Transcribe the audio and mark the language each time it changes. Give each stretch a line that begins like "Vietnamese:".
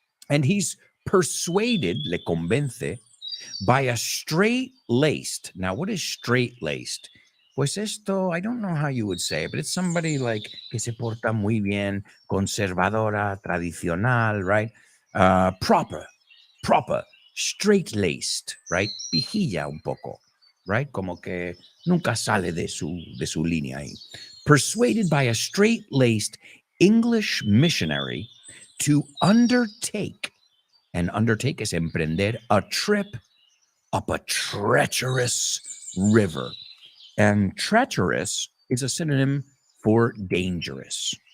English: And he's persuaded,
Spanish: le convence,
English: by a straight-laced. Now, what is straight-laced?
Spanish: Pues esto,
English: I don't know how you would say it, but it's somebody like
Spanish: que se porta muy bien, conservadora, tradicional,
English: right? Proper, straight-laced, right?
Spanish: Vigilla un poco, right? Como que nunca sale de su línea ahí.
English: Persuaded by a straight-laced English missionary to undertake, and undertake is emprender, a trip up a treacherous river. And treacherous is a synonym for dangerous.